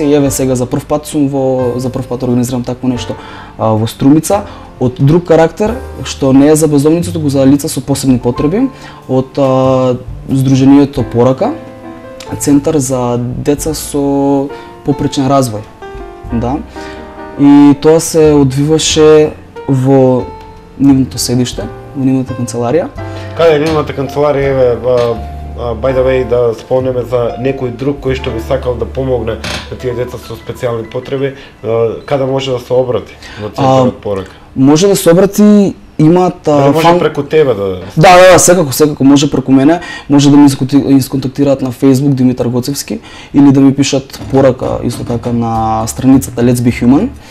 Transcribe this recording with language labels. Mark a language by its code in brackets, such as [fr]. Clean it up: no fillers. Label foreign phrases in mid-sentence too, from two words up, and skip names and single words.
[mk] И еве сега за прв пат организирам такво нешто во Струмица, од друг карактер, што не е за бездомници, туку за лица со посебни потреби, од Сдруженијето Порака, центар за деца со попречен развој. Да. И тоа се одвиваше во нивното седиште, во нивната канцеларија. Каде е нивната канцеларија, еве, [en] by the way, [mk] да спомнеме за некој друг кој што би сакал да помогне на тие деца со специјални потреби, каде може да се обрати во центарот Порака? Може да се обрати, имаат може преку тебе да... Да, секако може преку мене, може да ме исконтактираат на Facebook Димитар Гоцевски или да ми пишат порака исто така на страницата Let's Be Human.